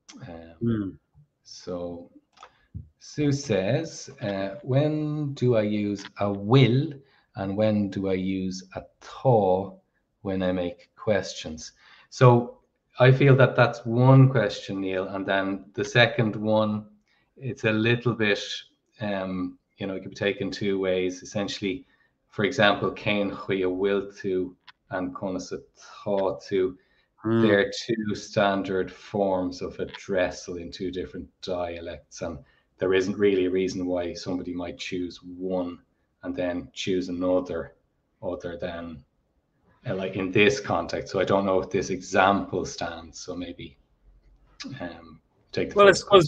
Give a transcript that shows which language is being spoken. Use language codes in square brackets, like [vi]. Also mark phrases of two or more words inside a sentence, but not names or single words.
[en] So Sue says, when do I use a will and when do I use a thaw when I make questions? So I feel that that's one question, Niall, and then the second one, it's a little bit, it could be taken two ways. Essentially, for example, [ga] cén chuí a bhfuil tú and conas a tá tú, [en] they're two standard forms of addressal in two different dialects, and there isn't really a reason why somebody might choose one and then choose another other than like in this context. So I don't know if this example stands. So maybe take the first question.